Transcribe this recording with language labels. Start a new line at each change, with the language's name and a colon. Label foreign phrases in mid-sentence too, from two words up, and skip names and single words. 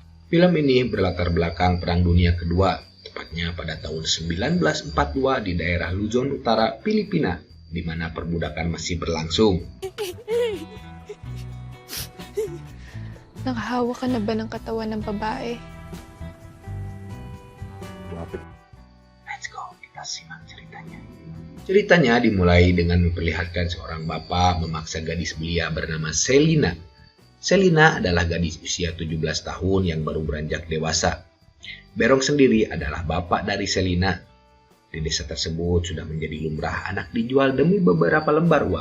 Indonesian: Film ini berlatar belakang Perang Dunia Kedua, tepatnya pada tahun 1942 di daerah Luzon Utara, Filipina, di mana perbudakan masih berlangsung.
Filipino: Nakahawa ka na ba ng katawan ng babae?
English: Let's go,
Indonesian: kita simak ceritanya. Ceritanya dimulai dengan memperlihatkan seorang bapak memaksa gadis belia bernama Selina. Selina adalah gadis usia 17 tahun yang baru beranjak dewasa. Berong sendiri adalah bapak dari Selina. Di desa tersebut sudah menjadi lumrah anak dijual demi beberapa lembar uang.